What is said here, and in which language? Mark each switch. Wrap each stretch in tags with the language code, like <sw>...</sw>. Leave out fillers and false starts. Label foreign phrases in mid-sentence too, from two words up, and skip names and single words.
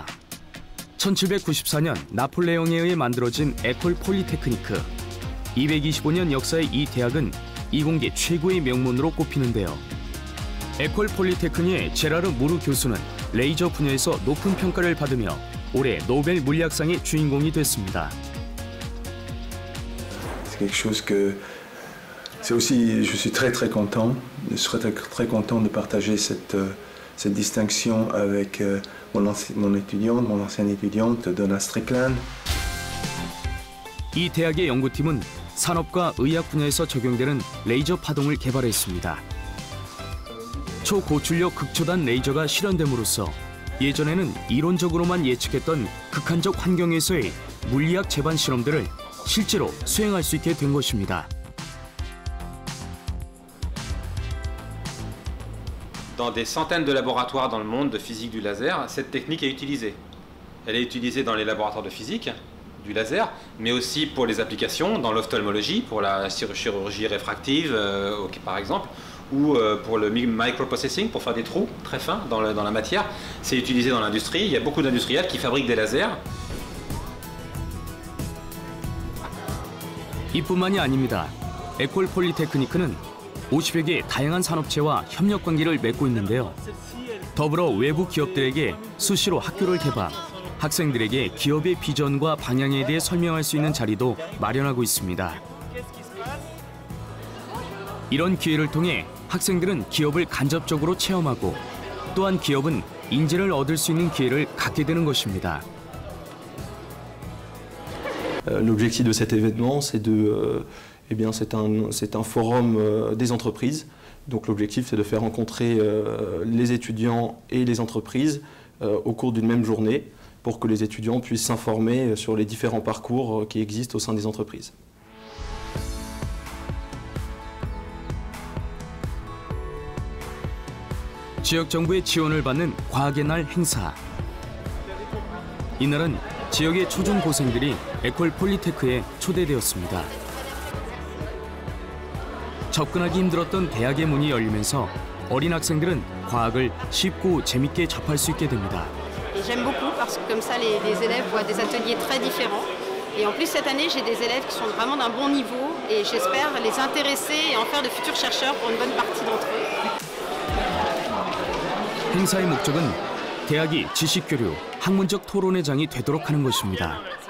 <ko>1794년 나폴레옹에 의해 만들어진 에콜 폴리테크니크. 225년 역사의 이 대학은 이공계 최고의 명문으로 꼽히는데요. 에콜 폴리테크니의 제라르 무르 교수는 레이저 분야에서 높은 평가를 받으며 올해 노벨 물리학상의 주인공이 됐습니다.</ko> <fr>C'est quelque chose que c'est aussi je suis très content, je serais très content de partager cette distinction avec mon étudiante, mon ancienne étudiante Donna Strickland.</fr> <ko>이 대학의 연구팀은 산업과 의학 분야에서 적용되는 레이저 파동을 개발했습니다. 초고출력 극초단 레이저가 실현됨으로써 예전에는 이론적으로만 예측했던 극한적 환경에서의 물리학 재반 실험들을 실제로 수행할 수 있게 된 것입니다.</ko> <fr>Dans des centaines de laboratoires dans le monde de physique du laser, cette technique est utilisée. Elle est utilisée dans les laboratoires de physique du laser, mais aussi pour les applications dans l'ophtalmologie, pour la chirurgie réfractive, par exemple, ou pour le microprocessing, pour faire des trous très fins dans la matière. C'est utilisé dans l'industrie. Il y a beaucoup d'industriels qui fabriquent des lasers.</fr> <ko>이뿐만이 아닙니다. 에콜 폴리테크니크는 50여 개 다양한 산업체와 협력 관계를 맺고 있는데요. 더불어 외부 기업들에게 수시로 학교를 개방, 학생들에게 기업의 비전과 방향에 대해 설명할 수 있는 자리도 마련하고 있습니다. 이런 기회를 통해 학생들은 기업을 간접적으로 체험하고 또한 기업은 인재를 얻을 수 있는 기회를 갖게 되는 것입니다.</ko> <fr>L'objectif de cet événement, c'est c'est un forum des entreprises. Donc l'objectif, c'est de faire rencontrer les étudiants et les entreprises au cours d'une même journée pour que les étudiants puissent s'informer sur les différents parcours qui existent au sein des entreprises.</fr> <ko>지역 정부의 지원을 받는 과학의 날 행사. 이날은 지역의 초중고생들이 에콜 폴리테크에 초대되었습니다. 접근하기 힘들었던 대학의 문이 열리면서 어린 학생들은 과학을 쉽고 재밌게 접할 수 있게 됩니다.</ko> <fr>J'aime beaucoup parce que comme ça les élèves voient des ateliers très différents. Et en plus cette année j'ai des élèves qui sont vraiment d'un bon niveau et j'espère les intéresser et en faire de futurs chercheurs pour une bonne partie d'entre eux.</fr> <ko>행사의 목적은 대학이 지식교류, 학문적 토론의 장이 되도록 하는 것입니다.</ko>